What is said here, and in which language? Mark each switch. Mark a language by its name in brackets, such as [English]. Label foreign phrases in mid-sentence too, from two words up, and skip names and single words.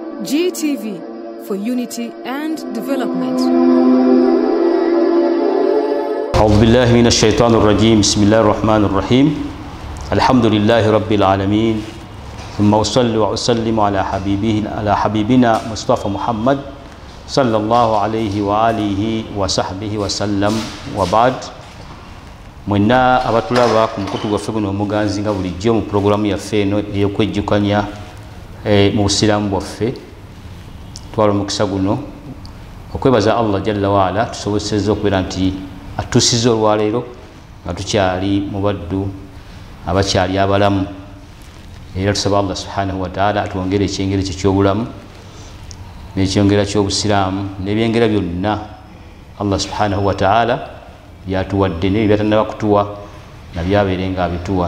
[English] GTV for unity and development. [Arabic] أعوذ بالله من الشيطان الرجيم. بسم الله الرحمن الرحيم. الحمد لله رب العالمين، ثم أصلي وأسلم على حبيبنا مصطفى محمد صلى الله عليه وآله وصحبه وسلم. [Ganda] وبعد mwena abatulaba ku mukutu gwaffe guno omuganzi nga bulijjo mu programu yaffe eno ey'okwejjukanya mu busiraamu bwaffe. Twala omukisa guno okwebaza Allah [Arabic] جل وعلا [Ganda] tusobozesezza okubeera nti atuusiza olwaleero nga tukyali mu baddu abakyali abalamu, era tusaba Allah [Arabic] سبحانه وتعالى [Ganda] atwongere ekyengera kye ky'obulamu n'ekyongera ky'obusiraamu n'ebyengera byonna Allah [Arabic] سبحانه وتعالى [Ganda] byatuwadde ne byatannaba kutuwa nabyabeerenga abituwa.